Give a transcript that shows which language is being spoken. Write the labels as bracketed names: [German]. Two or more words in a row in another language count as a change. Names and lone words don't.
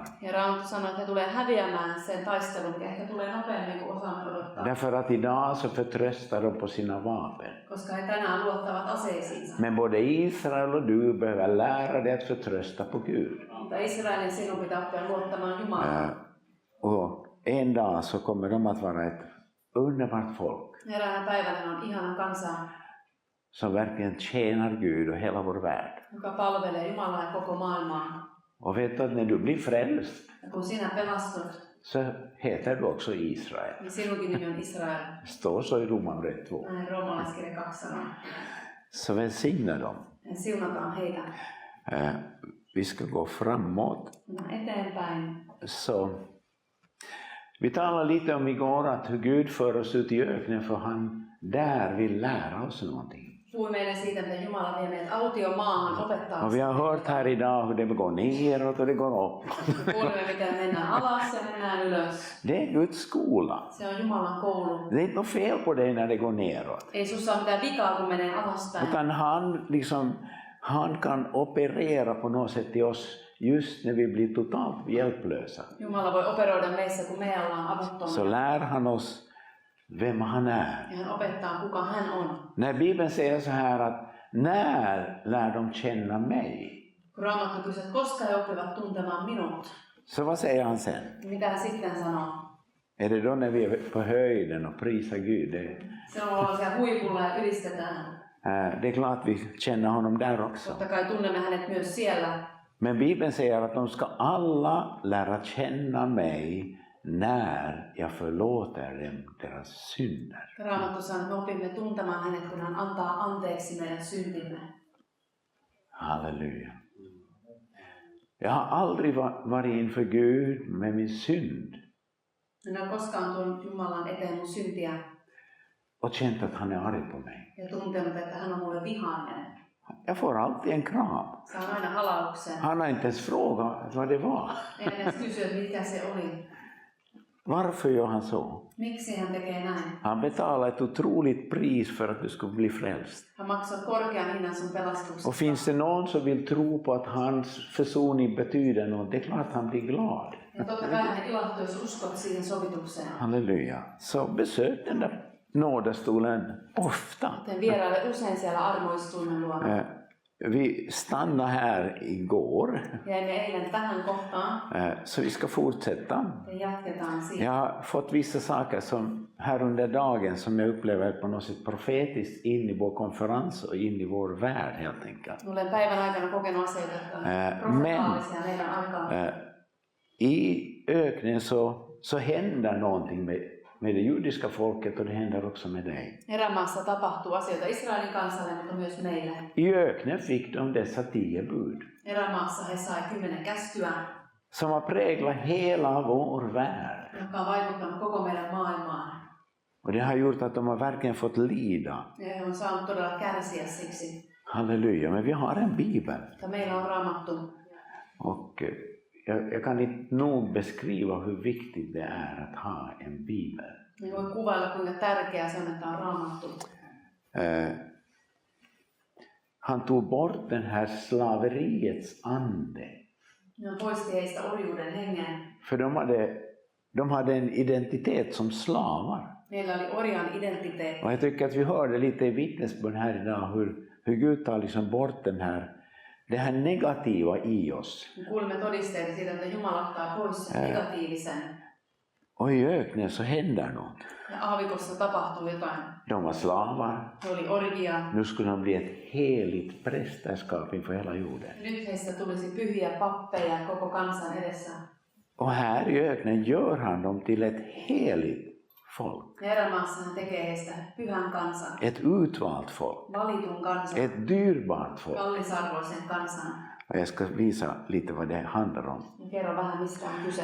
[Finnish] Ja Raamattu sanoo, että he tulee häviämään sen taistelun, mikä ehkä tulee nopeammin kuin osaamme odottaa. [Swedish] Därför att idag så förtröstar de på sina vapen. [Finnish] Koska he tänään luottavat aseisiinsa. [Swedish] Men både Israel och du behöver lära dig att förtrösta på Gud. [Finnish] Mutta Israelin sinun pitää oppia luottamaan Jumalaan. [Swedish] Och en dag så kommer de att vara ett underbart folk. [Finnish] Eräänä päivänä on ihana kansa, [Swedish] som verkligen tjänar Gud och hela vår värld. [Finnish] joka palvelee Jumalaa ja koko maailmaa. [Swedish] Och vet du att när du blir frälst [Finnish] Ja kun sinä pelastut, [Swedish] så heter du också Israel. [Finnish] niin sinunkin nimi on Israel. [Swedish] Det står så i Romarbrevet 2. [Finnish] Näin roomalaiskirja 2 sanoo. [Swedish] Så välsigna dem. [Finnish] Siunataan heitä. [Swedish] Vi ska gå framåt. [Finnish] Eteenpäin. [Swedish] Så vi talade lite om igår att hur Gud för oss ut i öknen för han där vill lära oss någonting. [Finnish] Puhui meille siitä, miten Jumala vie meidät autiomaahan opettaa. [Swedish] Och vi har hört här idag hur det går neråt och det går upp. [Finnish] Kuulimme, miten mennään alas ja mennään ylös. [Swedish] Det är Guds skola. [Finnish] Se on Jumalan koulu. [Swedish] Det är inte något fel på det när det går neråt. [Finnish] Ei sussa ole mitään vikaa, kun menee alaspäin. [Swedish] Utan han kan operera på något sätt i oss just när vi blir totalt hjälplösa. [Finnish] Jumala voi operoida meissä, kun me ollaan avuttomia. [Swedish] Så lär han oss vem han är. [Finnish] Ja hän opettaa, kuka hän on. [Swedish] När Bibeln säger så här att när lär de känna mig? [Finnish] Kun Raamattu kysyy, että koska he oppivat tuntemaan minut, [Swedish] Så vad säger han sen? [Finnish] mitä hän sitten sanoo? [Swedish] Är det då när vi är på höjden och prisar Gud? [Finnish] Silloin ollaan siellä huipulla ja ylistetään. [Swedish] Det är klart vi känner honom där också. [Finnish] Totta kai tunnemme hänet myös siellä. [Swedish] Men Bibeln säger att de ska alla lära känna mig när jag förlåter dem deras synder. [Finnish] Raamattu sanoo, että me opimme tuntemaan hänet, kun hän antaa anteeksi meidän syntimme. Halleluja. [Swedish] Jag har aldrig varit inför Gud med min synd. [Finnish] Minä olen koskaan tuonut Jumalan eteen mun syntiä [Swedish] Och känt att han är arg på mig. [Finnish] ja tuntenut, että hän on mulle vihainen. [Swedish] Jag får alltid en kram. [Finnish] Saan aina halauksen. [Swedish] Han har inte ens frågat vad det var. [Finnish] En edes kysyä, mikä se oli. [Swedish] Varför gör han så? [Finnish] Miksi hän tekee näin? [Swedish] Han betalar ett otroligt pris för att du ska bli frälst. [Finnish] Hän maksaa korkean hinnan sun pelastuksesta. [Swedish] Och finns det någon som vill tro på att hans försoning betyder något, det är klart han blir glad. [Finnish] Ja totta kai hän ilahtuu, jos uskot siihen sovitukseen. Halleluja. [Swedish] Så besök den där nådestolen ofta. [Finnish] Joten vieraile usein siellä armoistuimen luona. [Swedish] Vi stannade här igår. [Finnish] Jäimme eilen tähän kohtaan. [Swedish] Så vi ska fortsätta. [Finnish] Ja jatketaan siitä. [Swedish] Jag har fått vissa saker som här under dagen som jag upplever på något sätt profetiskt in i vår konferens och in i vår värld helt enkelt. [Finnish] Olen päivän aikana kokenut asioita, jotka ovat profetaalisia meidän aikaan. [Swedish] I öknen så händer någonting med det judiska folket och det händer också med dig. [Finnish] Erämaassa tapahtuu asioita Israelin kansalle, mutta myös meille. [Swedish] I öknen fick de dessa 10 bud. [Finnish] Erämaassa he sai 10 käskyä, [Swedish] Som har präglat hela vår värld. [Finnish] jotka on vaikuttanut koko meidän maailmaan. [Swedish] Och det har gjort att de har verkligen fått lida. [Finnish] Ja he on saanut todella kärsiä siksi. [Swedish] Halleluja, men vi har en bibel. [Finnish] Mutta meillä on Raamattu. [Swedish] Och jag kan inte nog beskriva hur viktigt det är att ha en bibel. [Finnish] Me voi kuvailla, kuinka tärkeää se on, että on Raamattu. [Swedish] Han tog bort den här slaveriets ande. [Finnish] Ne poisti heistä orjuuden hengen. [Swedish] För de hade en identitet som slavar. [Finnish] Meillä oli orjan identiteetti. [Swedish] Och jag tycker att vi hörde lite i vittnesbörd här idag hur Gud tar liksom bort det här negativa i oss. [Finnish] Me kuulimme todisteita siitä, että Jumala ottaa pois sen negatiivisen. [Swedish] Och i öknen så händer något. [Finnish] Ja aavikossa tapahtuu jotain. [Swedish] De var slavar. [Finnish] He oli orjia. [Swedish] Nu skulle de bli ett heligt prästerskap inför hela jorden. [Finnish] Nyt heistä tulisi pyhiä pappeja koko kansan edessä. [Swedish] Och här i öknen gör han dem till ett heligt folk. [Finnish] Erämaassa hän tekee heistä pyhän kansan. [Swedish] Ett utvalt folk. [Finnish] Valitun kansan. [Swedish] Ett dyrbart folk. [Finnish] Kallisarvoisen kansan. [Swedish] Och jag ska visa lite vad det handlar om. [Finnish] Kerro vähän, mistä on kyse.